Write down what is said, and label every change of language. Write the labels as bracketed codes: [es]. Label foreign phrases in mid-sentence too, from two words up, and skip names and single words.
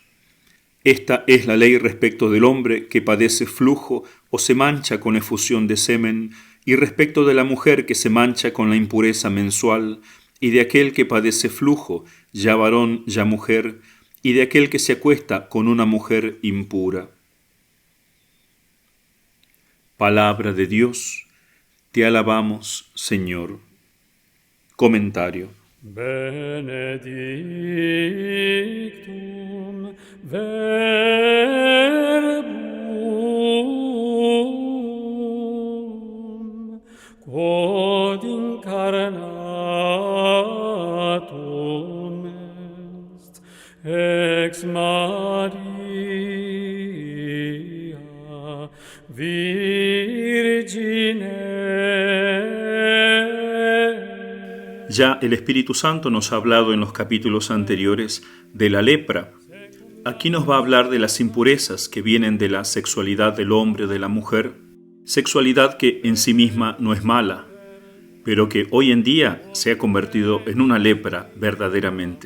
[es] Esta es la ley respecto del hombre que padece flujo o se mancha con efusión de semen, y respecto de la mujer que se mancha con la impureza mensual, y de aquel que padece flujo, ya varón, ya mujer, y de aquel que se acuesta con una mujer impura. Palabra de Dios, te alabamos, Señor. Comentario. [la] Benedictum verbum quod incarnatum est ex Maria Virgine. [es] Ya el Espíritu Santo nos ha hablado en los capítulos anteriores de la lepra. Aquí nos va a hablar de las impurezas que vienen de la sexualidad del hombre o de la mujer, sexualidad que en sí misma no es mala, pero que hoy en día se ha convertido en una lepra verdaderamente.